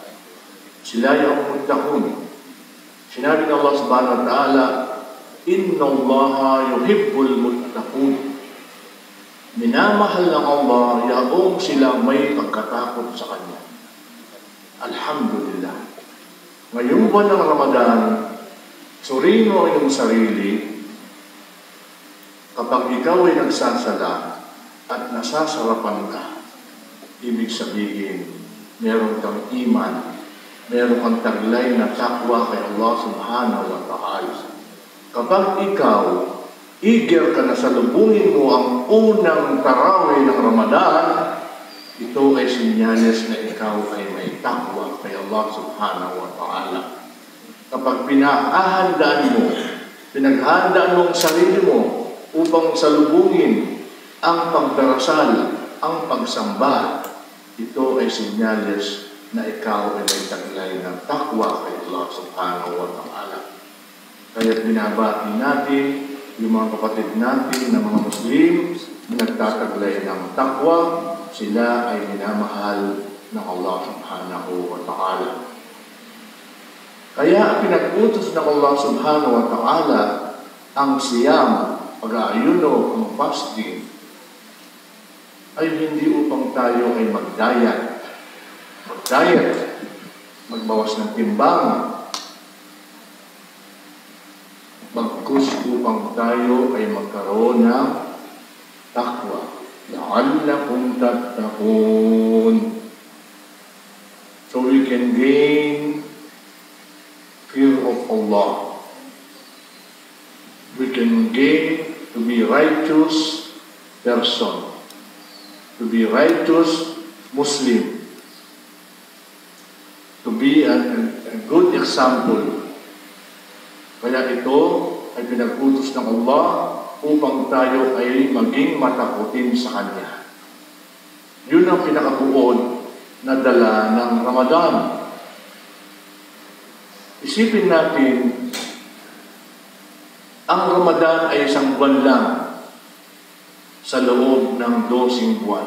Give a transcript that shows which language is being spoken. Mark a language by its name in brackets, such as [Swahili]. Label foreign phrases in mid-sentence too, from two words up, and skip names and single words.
[Filipino] Sila yung muttaqun. Sinabi ng Allah [Arabic] سبحانه وتعالى, إن الله يحب المتقين. [Filipino] Minamahal ng Allah yaong sila may pagkatakot sa Kanya. Alhamdulillah. Ngayong buwan ng Ramadan, suriin mo ang iyong sarili. Kapag ikaw ay nagsasala at nasasarapan ka, ibig sabihin, meron kang iman, meron kang taglay na takwa kay Allah [Arabic] سبحانه وتعالى. [Filipino] Kapag ikaw, eager ka na salubungin mo ang unang tarawih ng Ramadan, ito ay sinyales na ikaw ay may takwa kay Allah [Arabic] سبحانه وتعالى. [Filipino] Kapag pinaghandaan mo ang sarili mo upang salubungin ang pagdarasal, ang pagsamba, ito ay sinyales na ikaw ay may taglay ng takwa kay Allah [Arabic] سبحانه وتعالى. [Filipino] Kaya binabati natin yung mga kapatid natin na mga Muslim na nagtataglay ng takwa, sila ay minamahal ng Allah [Arabic] سبحانه وتعالى. [Filipino] Kaya pinag-utos ng Allah [Arabic] سبحانه وتعالى [Filipino] ang siyam, pag-aayuno, ang fasting, ay hindi upang tayo ay mag-diet, magbawas ng timbang, upang tayo ay magkaroon ng takwa. [Arabic] لعلكم تتقون. [English] So we can gain fear of Allah. We can gain to be righteous person, to be righteous Muslim, to be a good example. [Filipino] Kaya ito ay pinag-utos ng Allah upang tayo ay maging matakutin sa Kanya. Yun ang pinakabuod na dala ng Ramadan. Isipin natin, ang Ramadan ay isang buwan lang sa loob ng 12 buwan.